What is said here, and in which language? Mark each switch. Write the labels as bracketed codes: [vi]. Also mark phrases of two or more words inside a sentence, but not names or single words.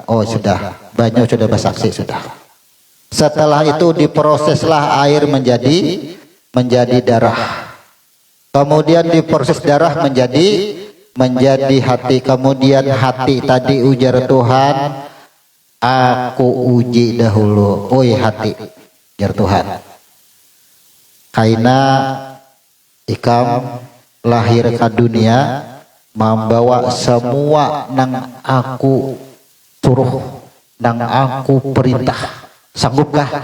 [bjn] Oh sudah, banyak sudah bersaksi sudah. Setelah itu diproseslah air menjadi darah. Kemudian diproses darah menjadi hati. Kemudian hati tadi ujar Tuhan, aku uji dahulu. Oi hati, ujar Tuhan, kaina ikam lahir ke dunia membawa semua nang aku suruh, nang aku perintah, sanggupkah?